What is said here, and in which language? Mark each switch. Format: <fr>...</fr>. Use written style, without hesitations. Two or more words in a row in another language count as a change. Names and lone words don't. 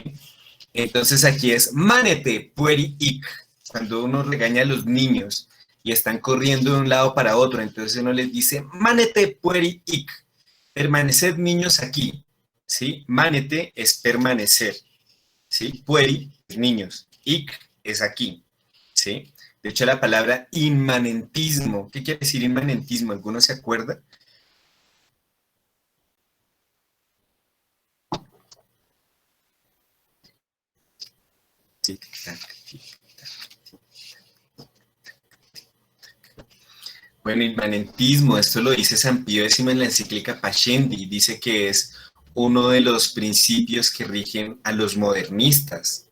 <es>Entonces aquí es</es> <la>manete pueri hic,</la> <es>cuando uno regaña a los niños y están corriendo de un lado para otro, entonces uno les dice</es> <la>manete pueri hic,</la> <es>permaneced niños aquí, ¿sí? Manete es permanecer, ¿sí? Pueri es niños, hic es aquí, ¿sí? De hecho, la palabra inmanentismo, ¿qué quiere decir inmanentismo? ¿Alguno se acuerda? Bueno, inmanentismo, esto lo dice San Pío X en la encíclica Pascendi, dice que es uno de los principios que rigen a los modernistas.</es>